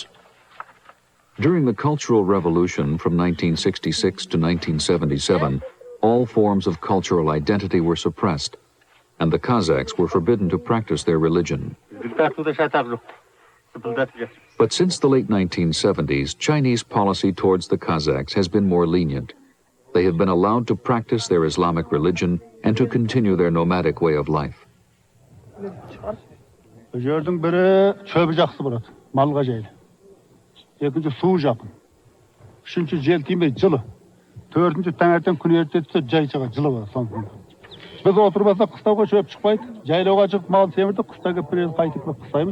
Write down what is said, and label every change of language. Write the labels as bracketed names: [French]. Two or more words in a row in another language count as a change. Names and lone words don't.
[English] During the Cultural Revolution from 1966 to 1977, all forms of cultural identity were suppressed, and the Kazakhs were forbidden to practice their religion. But since the late 1970s, Chinese policy towards the Kazakhs has been more lenient. They have been allowed to practice their Islamic religion and to continue their nomadic way of life. [Kazakh] Жердің бірі шөбі жақсы болады, малға жайлы. Екінші су жақын. Үшінші жел тимей жылы. Төртінші таңертең күн ертесі жай шыға жылы болады. Біз отырмаса қыстауға шөп шықпайды. Жайлауға шығып мал семірдік, қыста келіп біраз қайтып қыстаймыз.